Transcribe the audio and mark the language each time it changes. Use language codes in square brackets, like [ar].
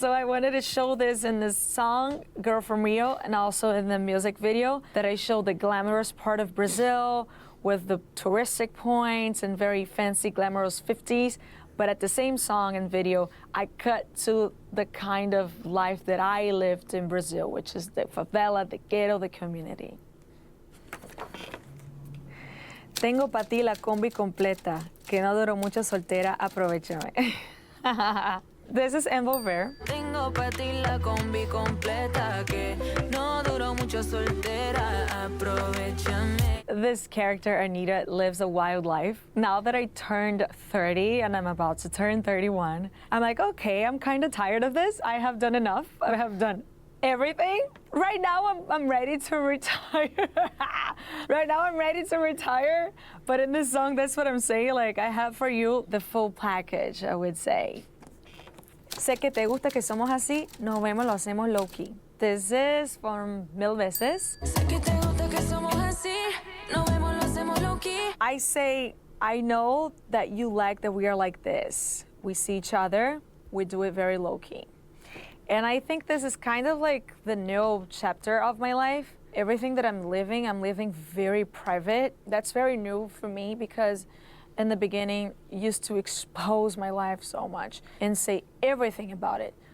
[en] So I wanted to show this in this song, Girl from Rio, and also in the music video, that I show the glamorous part of Brazil with the touristic points and very fancy glamorous 50s. But at the same song and video, I cut to the kind of life that I lived in Brazil, which is the favela, the ghetto, the community. [es] Tengo pa' ti la combi completa, que no duró mucho soltera, aprovechame. [en] This is Envolver. [es] Tengo pa' ti la combi completa, que no duró mucho soltera, aprovechame. [en] This character, Anitta, lives a wild life. Now that I turned 30 and I'm about to turn 31, I'm like, okay, I'm kind of tired of this. I have done enough. I have done everything. Right now, I'm ready to retire. Right now, I'm ready to retire. But in this song, that's what I'm saying. Like, I have for you the full package, I would say. [es] Sé que te gusta que somos así, nos vemos, lo hacemos low-key. [en] This is from Mil Veces. [es] Sé que te gusta que somos así, nos vemos, lo hacemos low-key. [en] I say, I know that you like that we are like this. We see each other, we do it very low-key. And I think this is kind of like the new chapter of my life. Everything that I'm living very private. That's very new for me because in the beginning, I used to expose my life so much and say everything about it.